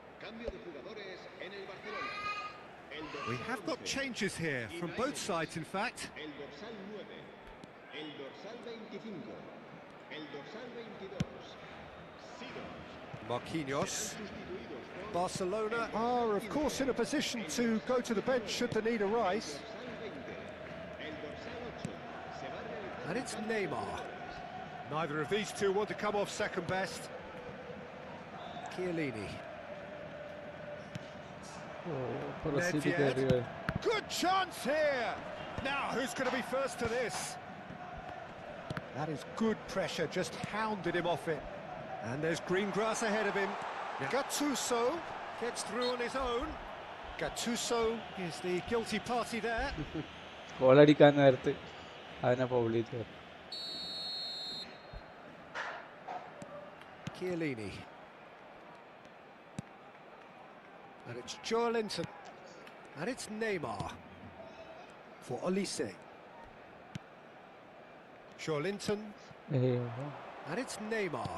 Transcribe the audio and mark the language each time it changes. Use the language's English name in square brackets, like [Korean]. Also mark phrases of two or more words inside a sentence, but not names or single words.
[Spanish] Cambio de jugadores en el Barcelona. El dorsal [English] We have got 11, changes here from both sides, in fact. [Spanish] el dorsal 9, el dorsal 25, el dorsal 22. Marquinhos. [English] Barcelona are, of course, in a position to go to the bench should the need arise. And it's Neymar. Neither of these two want to come off second best. Chiellini. Nedved. Good chance here. Now, who's going to be first to this? That is good pressure, just hounded him off it. And there's green grass ahead of him. Gattuso gets through on his own. Gattuso is the guilty party there. [Malayalam] ഗോളടിക്കാൻ നേരത്ത് അതിനെ ഫൗൾ ചെയ്തു. [English] Chiellini. And it's Joelinton. And it's Neymar. For Olise. Joelinton. And it's Neymar.